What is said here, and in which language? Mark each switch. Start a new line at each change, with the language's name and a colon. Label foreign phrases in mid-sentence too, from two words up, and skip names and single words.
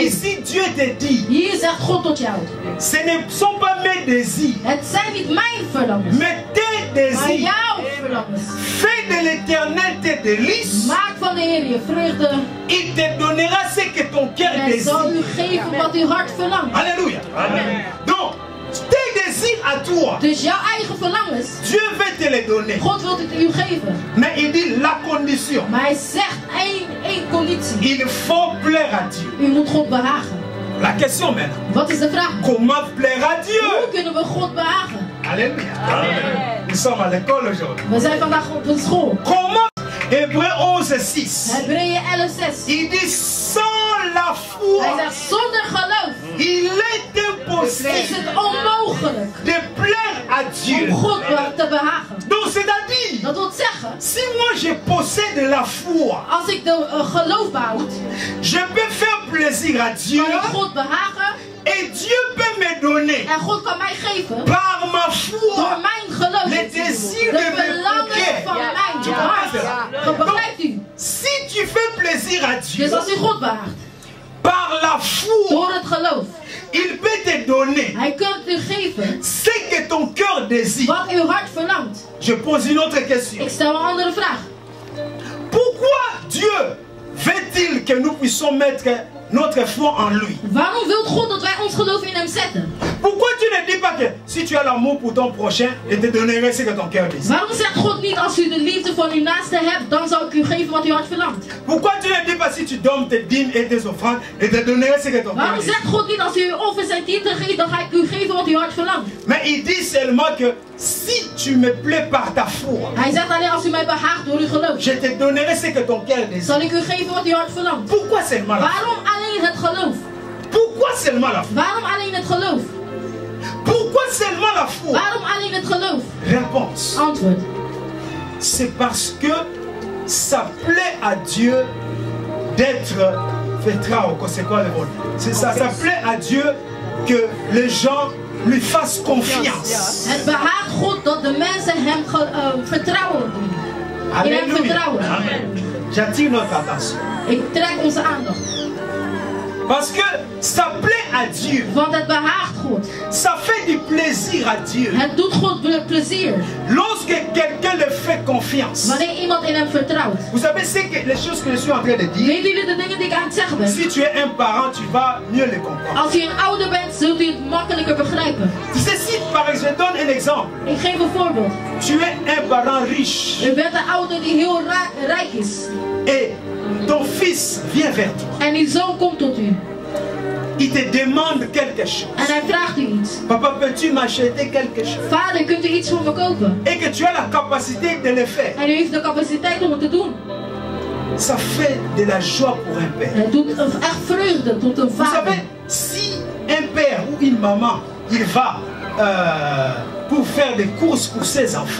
French: Ici, Dieu te dit,
Dutch: hier zegt God tot jou.
French: ce ne sont pas mes désirs,
Dutch: Het zijn niet mijn verlangens,
French: mais tes
Dutch: maar
French: désirs.
Dutch: jouw verlangens.
French: Fais de l'Éternel tes délices.
Dutch: Maak van de Heer je vreugde.
French: Il te donnera ce que ton cœur
Dutch: En hij zal u
French: désire.
Dutch: geven wat uw hart verlangt.
French: Alléluia. Donc, tes désirs à toi,
Dutch: Dus jouw eigen verlangens,
French: Dieu veut te les donner.
Dutch: God wil het u geven.
French: Mais il dit la condition.
Dutch: Maar hij zegt één conditie.
French: Il faut plaire à Dieu.
Dutch: U moet God behagen.
French: La question maintenant.
Dutch: Wat is de vraag?
French: Comment plaire à Dieu?
Dutch: Hoe kunnen we God behagen?
French: Alléluia. Nous sommes à l'école aujourd'hui.
Dutch: We zijn vandaag op een school.
French: Comment? Hébreu 11:6.
Dutch: Hebreeën 11:6.
French: Il dit sans la foi,
Dutch: Hij zegt zonder geloof
French: il est
Dutch: is
French: impossible
Dutch: het onmogelijk
French: de plaire à Dieu.
Dutch: om God te behagen.
French: Donc c'est-à-dire,
Dutch: Dat wil zeggen,
French: si moi je possède la foi,
Dutch: als ik de geloof behoud,
French: je peux faire plaisir à Dieu
Dutch: kan ik God behagen
French: et Dieu peut me donner
Dutch: en God kan mij geven
French: par ma
Dutch: door
French: foi
Dutch: mijn geloof.
French: les désirs
Dutch: De
French: de mes
Dutch: verlangen
French: cœurs.
Dutch: van mijn hart. Begrijpt u?
French: Si tu fais plaisir à Dieu
Dutch: Dus als u God behaagt,
French: par la foi,
Dutch: door het geloof,
French: il peut te donner
Dutch: hij kan u geven
French: ce que ton cœur désire.
Dutch: wat uw hart verlangt.
French: Je pose une autre question.
Dutch: Ik stel een andere vraag.
French: Pourquoi Dieu veut-il que nous puissions mettre notre foi en lui?
Dutch: Waarom wil God dat wij ons geloof in hem zetten?
French: Pourquoi tu ne dis pas que si tu as l'amour pour ton prochain, je te donnerai ce que ton cœur désire?
Dutch: Waarom zegt God niet als u de liefde van uw naaste hebt, dan zal ik u geven wat uw hart verlangt?
French: Pourquoi tu ne dis pas si tu donnes tes dîmes et tes offrandes, je te donnerai ce que ton cœur
Dutch: Waarom
French: désire?
Dutch: zegt God niet als u uw offers en tienden geeft, dan ga ik u geven wat uw hart verlangt?
French: Mais il dit seulement que si tu me plais par ta foi,
Dutch: Hij zegt alleen als u mij behaagt door uw geloof,
French: je te donnerai ce que ton cœur désire.
Dutch: zal ik u geven wat uw hart verlangt.
French: Pourquoi seulement la foi?
Dutch: Waarom alleen het geloof?
French: Pourquoi seulement la foi?
Dutch: Waarom alleen het geloof?
French: Pourquoi seulement la foi?
Dutch: Waarom alleen het geloof?
French: Réponse.
Dutch: Antwoord.
French: C'est parce que ça plaît à Dieu d'être c'est quoi le mot? Ça plaît à Dieu que les gens lui fassent confiance.
Dutch: Het behaagt God dat de mensen hem vertrouwen. In hem vertrouwen.
French: J'attire notre attention.
Dutch: Ik trek onze aandacht.
French: Parce que ça plaît à Dieu.
Dutch: Want het behaagt God.
French: Ça fait du plaisir à Dieu.
Dutch: Het doet God plezier.
French: Lorsque quelqu'un le fait confiance.
Dutch: Wanneer iemand in hem vertrouwt.
French: Vous savez les choses que je suis en train de dire.
Dutch: Weten jullie de dingen die ik aan het zeggen ben?
French: Si tu es un parent, tu vas mieux les comprendre.
Dutch: Als u een ouder bent, zult u het makkelijker begrijpen.
French: Tu sais, si par exemple, je donne un exemple.
Dutch: Ik geef een voorbeeld.
French: Tu es un parent riche.
Dutch: U bent een ouder die heel rijk is.
French: Et ton fils vient vers toi.
Dutch: En uw zoon komt tot u.
French: Il te demande quelque chose.
Dutch: En hij vraagt u iets.
French: Papa, peux-tu m'acheter quelque chose?
Dutch: Vader, kunt u iets voor me kopen?
French: Et que tu as la capacité de le faire.
Dutch: En u heeft de capaciteit om het te doen.
French: Ça fait de la joie pour un père.
Dutch: Het doet echt vreugde tot een
French: Vous
Dutch: vader.
French: savez, si un père ou une maman, il va pour faire des courses pour ses enfants.